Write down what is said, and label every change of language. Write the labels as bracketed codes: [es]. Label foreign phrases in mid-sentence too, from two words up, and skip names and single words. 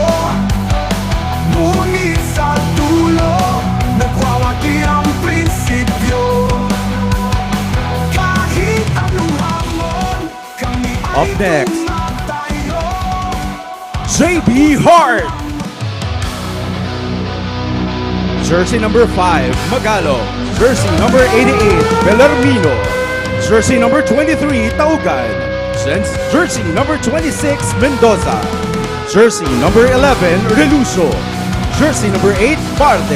[tl] Ngunit sa dulo, nagwawagi ang prinsipyo. Kahit anong hamon, kami ay [en] Up next, [tl] tayo. [en] JB Hart. Jersey number 5, Magalo. Jersey number 88, Bellarmino. Jersey number 23, Taugan. Jersey number 26, Mendoza. Jersey number 11, Relucio. Jersey number 8, Barde.